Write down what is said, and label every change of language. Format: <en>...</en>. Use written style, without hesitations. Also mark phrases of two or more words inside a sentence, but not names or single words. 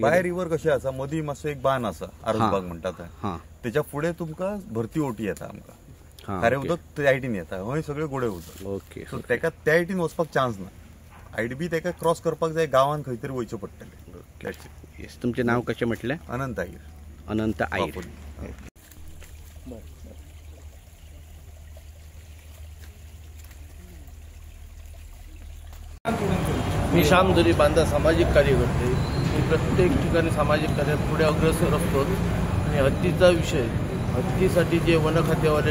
<kok>बाय रिव्हर कशें आसा मदीं मातसो एक बांद आसा आरसबाग म्हणटात तेच्या फुडें तुमकां भरती ओटी येता आमकां खारें उदक त्या सायडीन येता हय सगळें गोडे उदक ओके सो तेका त्या सायडीन वचपाक चान्स ना आयडबी तेका क्रॉस करपाक जाय गांवांत खंय तरी वयचें पडटलें येस तुमचें नांव कशें म्हटलें अनंत आयर अनंत आयर</kok> <mr>मी श्यामदरी बांधा सामाजिक कार्यकर्ते मी प्रत्येक ठिकाणी सामाजिक कार्यात पुढे अग्रेसर असतो आणि हत्तीचा विषय हत्तीसाठी जे वन खात्यावाले</mr>